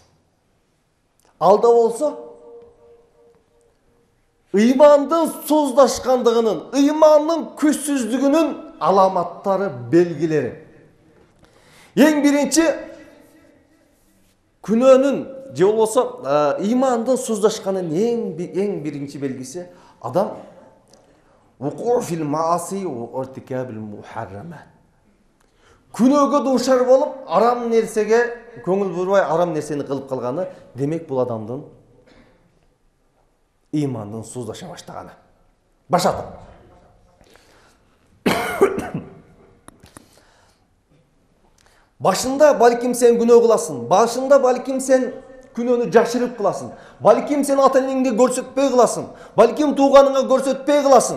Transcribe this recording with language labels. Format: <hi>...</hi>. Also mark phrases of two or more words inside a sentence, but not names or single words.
<ky>Алда болсо ыймандын суздашкандыгынын, ыймандын күчсүздүгүнүн аламаттары, белгилери. Эң биринчи күнөөнүн же болбосо ыймандын суздашканын эң биринчи белгиси адам</ky> <ar>وقوع في المعاصي وارتكاب المحرمات.</ar> <ky>Күнөөгө дуушар болуп, арам нерсеге көңүл бурбай, арам нерсени кылып калганы, демек бул адамдын ыймандын суздаша баштаганы. Башата. Башында балким сен күнөө кыласың, башында балким сен күнөөнү жашырып кыласың, балким сен ата-энеңге көрсөтпөй кыласың, балким тууганыңа көрсөтпөй кыласың.</ky>